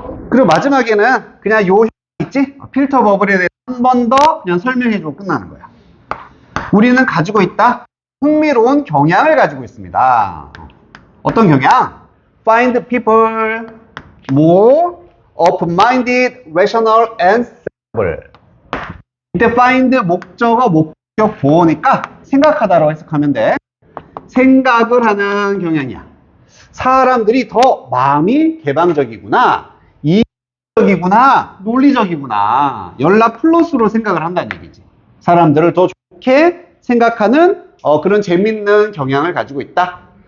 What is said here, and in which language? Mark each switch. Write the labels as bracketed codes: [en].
[ko] 그리고 마지막에는 그냥 요 있지? 필터 버블에 대해서 한 번 더 그냥 설명해주고 끝나는 거야. 우리는 가지고 있다. 흥미로운 경향을 가지고 있습니다. 어떤 경향? [en] Find people more open-minded, rational, and sensible. [ko] 이때 find 목적어, 목적 보호니까 생각하다라고 해석하면 돼. 생각을 하는 경향이야. 사람들이 더 마음이 개방적이구나, 이기적이구나, 논리적이구나. 연락 플러스로 생각을 한다는 얘기지. 사람들을 더 좋게 생각하는 그런 재밌는 경향을 가지고 있다.